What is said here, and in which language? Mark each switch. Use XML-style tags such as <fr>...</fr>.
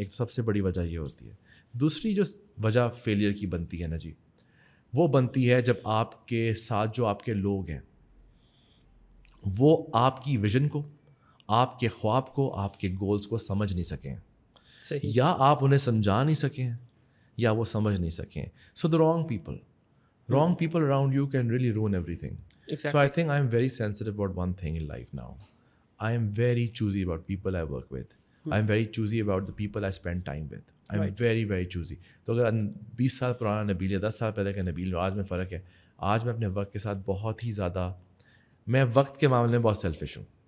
<ur>ایک سب سے بڑی وجہ یہ ہوتی ہے. دوسری جو وجہ فیلئر کی بنتی ہے نا جی, وہ بنتی ہے جب آپ کے ساتھ جو آپ کے لوگ ہیں وہ آپ کی ویژن کو, آپ کے خواب کو, آپ کے گولز کو سمجھ نہیں سکیں, یا آپ انہیں سمجھا نہیں سکیں, یا وہ سمجھ نہیں سکیں.</ur> <en>So the wrong people around you can really ruin everything. So I think I am very sensitive about one thing in life now. I am very choosy about people I work with. I am very choosy about the people I spend time with. I am very very choosy.</en> <ur>تو اگر 20 سال پرانا نبیل یا 10 سال پہلے کا نبیل آج میں فرق ہے. آج میں اپنے وقت کے ساتھ بہت ہی زیادہ, میں وقت کے معاملے میں بہت سیلفش ہوں.</ur>